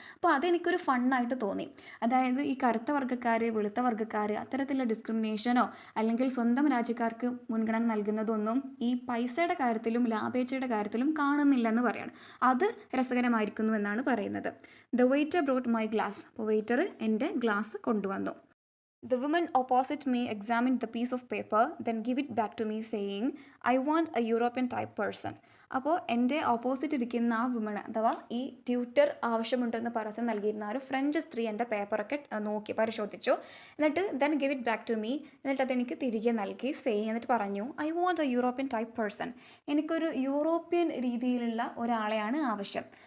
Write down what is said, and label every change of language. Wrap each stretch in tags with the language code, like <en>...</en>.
<ml>അപ്പോൾ അതെനിക്കൊരു ഫണ്ണായിട്ട് തോന്നി. അതായത് ഈ കറുത്ത വർഗ്ഗക്കാർ, വെളുത്ത വർഗ്ഗക്കാർ, അത്തരത്തിലുള്ള ഡിസ്ക്രിമിനേഷനോ അല്ലെങ്കിൽ സ്വന്തം രാജ്യക്കാർക്ക് മുൻഗണന നൽകുന്നതൊന്നും ഈ പൈസയുടെ കാര്യത്തിലും ലാഭേച്ഛയുടെ കാര്യത്തിലും കാണുന്നില്ലെന്ന് പറയാണ്. അത് രസകരമായിരിക്കുന്നു എന്നാണ് പറയുന്നത്.</ml> <en>The waiter brought my glass.</en> <ml>അപ്പോൾ വെയിറ്റർ എൻ്റെ ഗ്ലാസ് കൊണ്ടുവന്നു.</ml> <en>The woman opposite me examined the piece of paper, then give it back to me saying, I want a European type person.</en> <ml>അപ്പോൾ എൻ്റെ ഓപ്പോസിറ്റ് ഇരിക്കുന്ന ആ വുമൺ, അഥവാ ഈ tutor ആവശ്യമുണ്ടെന്ന് പരസ്യം നൽകിയിരുന്ന ഒരു ഫ്രഞ്ച് സ്ത്രീ എൻ്റെ പേപ്പറൊക്കെ നോക്കി പരിശോധിച്ചു. എന്നിട്ട്</ml> <en>then give it back to me,</en> <ml>എന്നിട്ട് അതെനിക്ക് തിരികെ നൽകി. എന്നിട്ട് പറഞ്ഞു,</ml> <en>I want a European type person.</en> <ml>എനിക്കൊരു യൂറോപ്യൻ രീതിയിലുള്ള ഒരാളെയാണ് ആവശ്യം.</ml>